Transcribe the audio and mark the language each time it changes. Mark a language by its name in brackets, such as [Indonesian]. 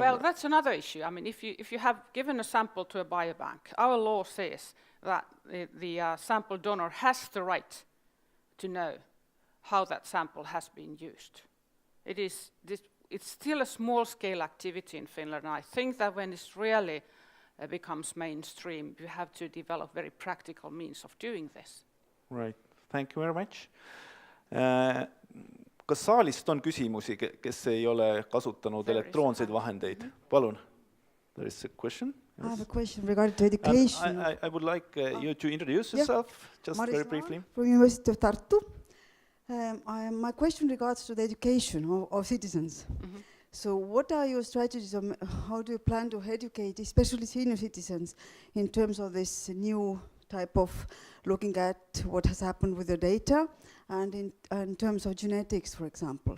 [English] Well, that's another issue. I mean, if you have given a sample to a biobank, our law says that the sample donor has the right to know how that sample has been used. It's still a small-scale activity in Finland, and I think that when it's really becomes mainstream, you have to develop very practical means of doing this. Right. Thank you very much. [Estonian] Kas saalist on küsimusi, kes ei ole kasutanud elektroonseid vahendeid? Palun. [English] There is a question. Yes. I have a question regarding to education. I would like you to introduce yourself, just Maris very briefly. From University of Tartu. My question regards to the education of citizens. Mm-hmm. So what are your strategies, how do you plan to educate, especially senior citizens, in terms of this new type of looking at what has happened with the data, and in terms of genetics, for example?